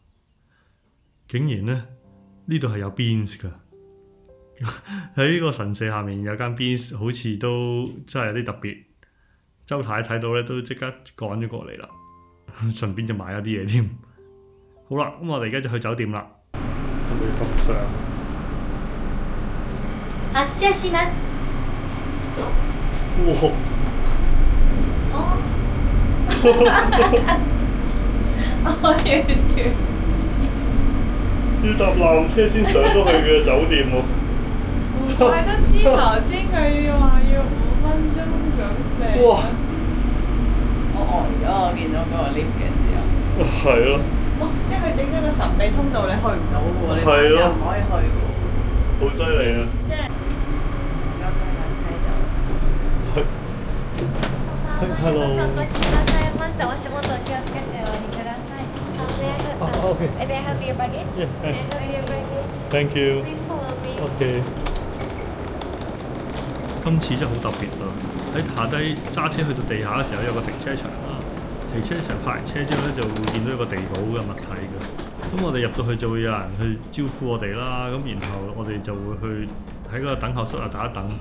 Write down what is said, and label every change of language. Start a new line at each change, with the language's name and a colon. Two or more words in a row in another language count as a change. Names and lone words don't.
Cantonese: 竟然咧呢度係有 Beans 噶，喺呢個神社下面有間 Beans，好似都真係有啲特別。周太睇到咧都即刻趕咗過嚟啦，順便就買咗啲嘢添。好啦，咁我哋而家就去酒店啦。我哋北上。
Japanese: 発車します。哇！
Cantonese: 我完全要搭纜車先上咗去嘅酒店喎。唔怪得知頭先佢話要5分鐘準備。哇！我呆咗，我見到嗰個 lift 嘅時候。係咯。哇！即係佢整咗個神秘通道，你去唔到嘅喎，你係咯，又唔可以去嘅喎。好犀利啊！即係咁嘅人喺度。 Hello。
Japanese: お越しくださいました。お足元お気をつけてお降りください。
English: Okay. May I help your baggage? Yeah, May I yes. help your baggage? Thank you. Please follow me.
Cantonese: OK。今次真係好特別啊！喺下低揸車去到地下嘅時候，有個停車場啦。停車場泊完車之後咧，就會見到一個地堡嘅物體嘅。咁我哋入到去就會有人去招呼我哋啦。咁然後我哋就會去喺嗰個等候室啊等一等。